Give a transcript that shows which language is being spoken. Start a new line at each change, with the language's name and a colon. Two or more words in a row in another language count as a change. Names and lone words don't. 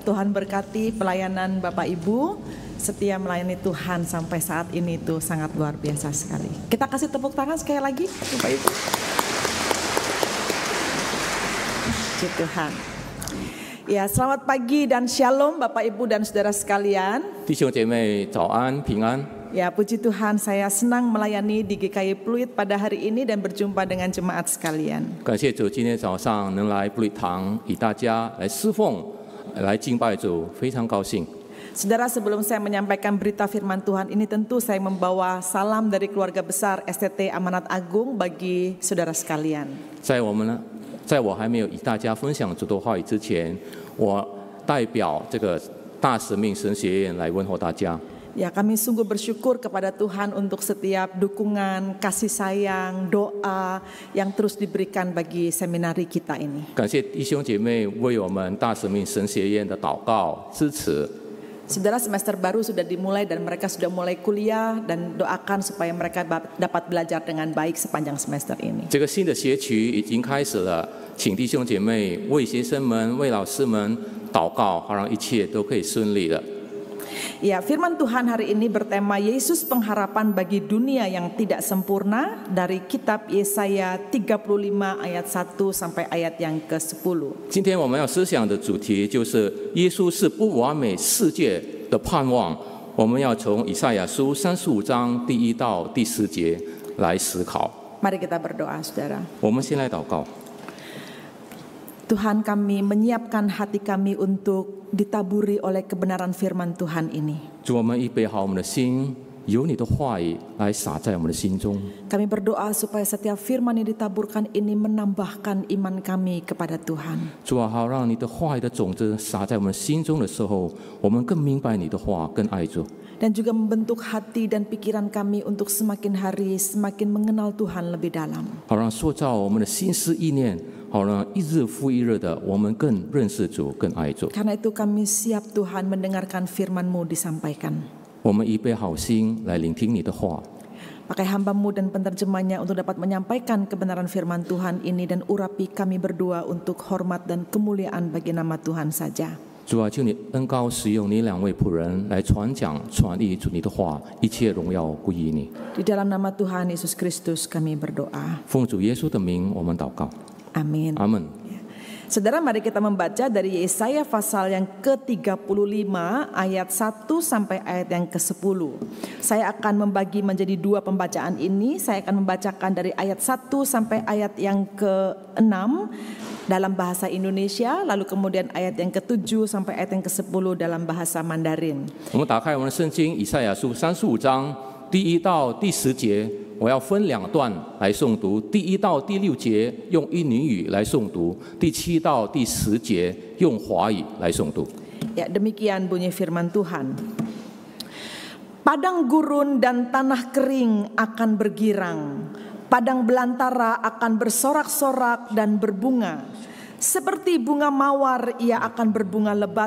Indonesian: Tuhan berkati pelayanan Bapak Ibu. Setia melayani Tuhan sampai saat ini itu sangat luar biasa sekali. Kita kasih tepuk tangan sekali lagi Bapak Ibu. Puji Tuhan. Ya, selamat pagi dan shalom Bapak Ibu dan saudara sekalian.
Chinese: 弟兄姐妹早安平安。
Indonesian: Ya, puji Tuhan, saya senang melayani di GKI Pluit pada hari ini dan berjumpa dengan jemaat sekalian.
Chinese: 感谢主，今天早上能来布里堂与大家来侍奉、来敬拜主，非常高兴。
Indonesian: Saudara, sebelum saya menyampaikan berita firman Tuhan ini, tentu saya membawa salam dari keluarga besar STT Amanat Agung bagi saudara sekalian.
Chinese: 在我还没有与大家分享主的话语之前，我代表这个大使命神学院来问候大家。
Indonesian: Ya, kami sungguh bersyukur kepada Tuhan untuk setiap dukungan, kasih sayang, doa yang terus diberikan bagi seminari kita ini.
Chinese: 感谢弟兄姐妹为我们大使命神学院的祷告支持。
Indonesian: Saudara, semester baru sudah dimulai dan mereka sudah mulai kuliah dan doakan supaya mereka dapat belajar dengan baik sepanjang semester ini.
Chinese: 这个新的学期已经开始了，请弟兄姐妹为学生们、为老师们祷告，好让一切都可以顺利的。
Indonesian: Ya, firman Tuhan hari ini bertema Yesus pengharapan bagi dunia yang tidak sempurna dari kitab Yesaya 35 ayat 1 sampai ayat yang ke-10.
Chinese: 今天我们要思想的主题就是耶稣是不完美世界的盼望。我们要从以赛亚书35章第1到第10节来思考。
Indonesian: Mari kita berdoa, saudara.
Chinese: 我们先来祷告。
Indonesian: Tuhan, kami menyiapkan hati kami untuk ditaburi oleh kebenaran firman Tuhan ini.
Chinese: 主，我们预备好我们的心，有你的话语来洒在我们的心中。
Indonesian: Kami berdoa supaya setiap firman yang ditaburkan ini menambahkan iman kami kepada Tuhan.
Chinese: 主啊，好让你的话语的种子洒在我们心中的时候，我们更明白你的话，更爱主。
Indonesian: Dan juga membentuk hati dan pikiran kami untuk semakin hari semakin mengenal Tuhan lebih dalam.
Chinese: 好让塑造我们的心思意念，好让一日复一日的我们更认识主，更爱主。
Indonesian: Karena itu kami siap Tuhan mendengarkan firman-Mu disampaikan.
Chinese: 我们预备好心来聆听你的话。
Indonesian: Pakai hamba-Mu dan penterjemahnya untuk dapat menyampaikan kebenaran firman Tuhan ini dan urapi kami berdua untuk hormat dan kemuliaan bagi nama Tuhan saja.
Chinese: 主啊，求你恩膏使用你两位仆人来传讲、传递主你的话，一切荣耀归于你。
Indonesian: Di dalam nama Tuhan Yesus Kristus kami berdoa.
Chinese: 奉主耶稣的名，我们祷告。
Indonesian: Amin.
Chinese: 阿门。
Indonesian: Saudara, mari kita membaca dari Yesaya pasal yang ke-35 ayat 1 sampai ayat yang ke-10. Saya akan membagi menjadi dua pembacaan ini. Saya akan membacakan dari ayat 1 sampai ayat yang ke-6 dalam bahasa Indonesia, lalu kemudian ayat yang ke-7 sampai ayat yang ke-10 dalam bahasa Mandarin.
Chinese: 我们打开我们的圣经以赛亚书35章第1到第10节，我要分2段来诵读。第1到第6节用印尼语来诵读，第7到第10节用华语来诵读。
Indonesian: Ya, demikian bunyi firman Tuhan. Padang gurun dan tanah kering akan bergirang. Padang belantara akan bersorak-sorak dan berbunga. Seperti bunga mawar ia akan berbunga lebat.